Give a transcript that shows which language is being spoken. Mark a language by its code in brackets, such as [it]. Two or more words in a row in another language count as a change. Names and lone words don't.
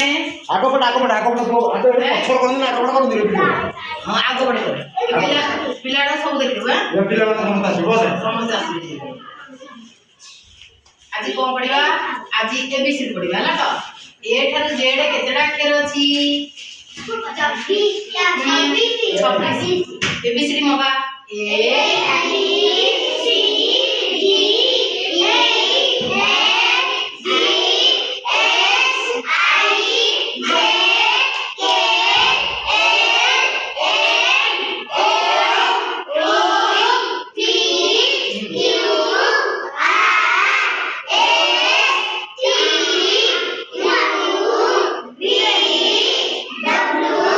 [or] ଆଗପଟେ ପଛର କରନ୍ତୁ ନା ଆଗପଟେ କରନ୍ତୁ ହଁ ଆଗ ପଟେ କର ପିଲାଟା ସବୁ ଦେଖିବୁ ପିଲାମାନେ ସମସ୍ତେ ଆସିବେ ଆଜି କଣ ପଢିବା ଆଜି ଏବିସିଡି ପଢିବା ହେଲା ତ ଏ ଠାରୁ ଜେଡ୍ କେତେଟା ଅକ୍ଷର ଅଛି 26 एबीसीडी मगा [en] A B C D E F G H I J K L M O P Q R S T U V W